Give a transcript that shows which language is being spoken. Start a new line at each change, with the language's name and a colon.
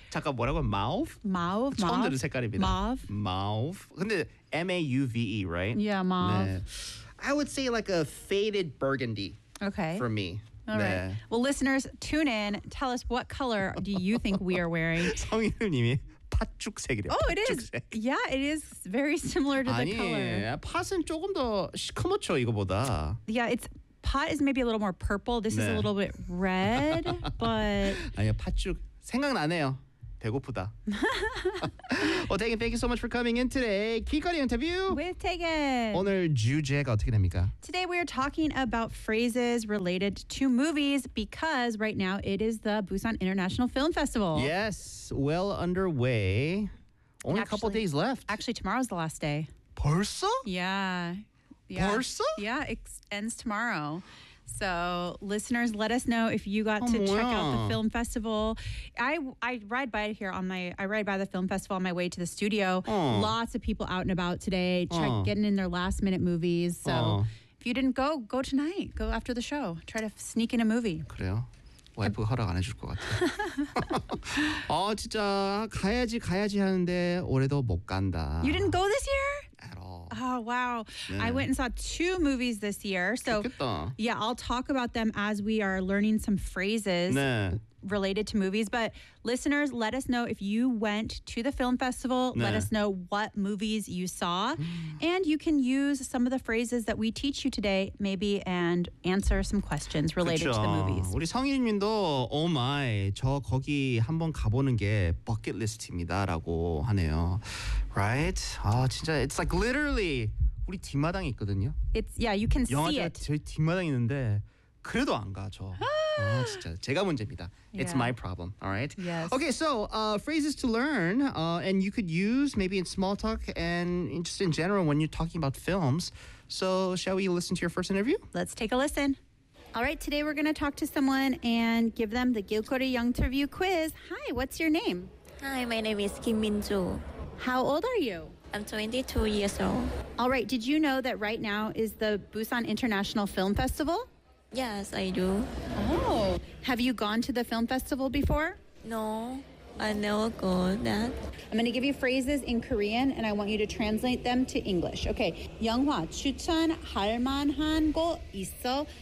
Korean: 잠깐, 뭐라고?
English: Mauve? Mauve.
Korean: 처음 듣는 색깔입니다.
English: Mauve. Mauve.
Korean: 근데
English: M-A-U-V-E, right? Yeah, mauve. 네. I would say like a faded burgundy. Okay. For me. All right. Well, listeners, tune in. Tell us what color do you think we are wearing?
Korean: 성인님이 팥죽색이래요.
English: Oh, it is. Yeah, it is very similar to
Korean: 아니,
English: the color.
Korean: 팥은 조금 더 시커멓죠, 이거보다.
English: Yeah, it's. Pot is maybe a little more purple. This 네. is a little bit red, but...
Korean: 아니요, 팥죽 생각나네요. 배고프다.
English: Well, Tegan, thank you so much for coming in today.
Korean: 키커리 인터뷰!
English: With Tegan!
Korean: 오늘 주제가 어떻게 됩니까?
English: Today we are talking about phrases related to movies because right now it is the Busan International Film Festival. Yes, well underway. Only a couple days left. Actually, tomorrow's the last day.
Korean: 벌써?
English: Yeah. Yeah. 벌써? Yeah, it ends tomorrow. So, listeners, let us know if you got to
Korean: 뭐야.
English: Check out the film festival. I ride by here on my, I ride by the film festival on my way to the studio. Lots of people out and about today, getting in their last minute movies. So, if you didn't go, go tonight. Go after the show. Try to sneak in a movie.
Korean: 그래요? 와이프가 허락 안 해줄 것 같아요. 아, 진짜 가야지 가야지 하는데 올해도 못 간다.
English: You didn't go this year? At all. Oh, wow. 네. I went and saw two movies this year. So,
Korean: 좋겠다.
English: Yeah, I'll talk about them as we are learning some phrases
Korean: 네.
English: related to movies. But listeners, let us know if you went to the film festival.
Korean: 네.
English: Let us know what movies you saw. And you can use some of the phrases that we teach you today, maybe, and answer some questions related
Korean: 그쵸.
English: To the movies.
Korean: 우리 성인님도,
English: oh my,
Korean: 저 거기 한번 가보는 게 bucket list입니다 라고 하네요.
English: Right?
Korean: 아, 진짜,
English: it's like literally,
Korean: 우리 뒷마당이 있거든요.
English: It's, yeah, you can see it.
Korean: 저희 뒷마당 있는데, 그래도 안 가, 저. 아, 진짜, 제가 문제입니다.
English: Yeah. It's my problem, all right? Yes. Okay, so, phrases to learn, and you could use maybe in small talk and just in general when you're talking about films. So, shall we listen to your first interview? Let's take a listen. All right, today we're going to talk to someone and give them the Gilcore Young Interview quiz. Hi, what's your name? Hi, my name is Kim Min-joo. How old are you? I'm 22 years old. All right, did you know that right now is the Busan International Film Festival? Yes, I do. Oh. Have you gone to the film festival before? No, I never go that. I'm going to give you phrases in Korean, and I want you to translate them to English. Okay.
Korean: 영화 추천할 만한 곳 있어?